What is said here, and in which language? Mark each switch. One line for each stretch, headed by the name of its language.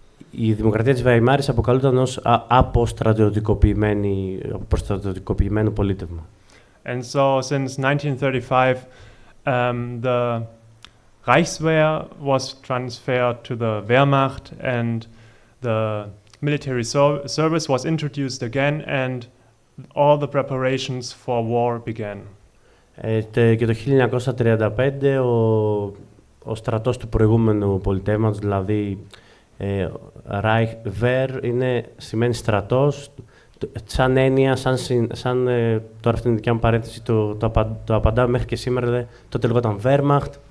Greek: Η δημοκρατία της Βαϊμάρης αποκαλούταν ως αποστρατιωτικοποιημένο πολίτευμα.
English: And so since 1935 the Reichswehr was transferred to the Wehrmacht and the military service was introduced again and all the preparations for war began.
Greek: Και το 1935 ο στρατός του προηγούμενου πολιτεύματος, δηλαδή Reichswehr, σημαίνει στρατός, σαν έννοια, τώρα αυτή είναι η δικιά μου παρένθεση, το απαντάω μέχρι και σήμερα, τότε λεγόταν Wehrmacht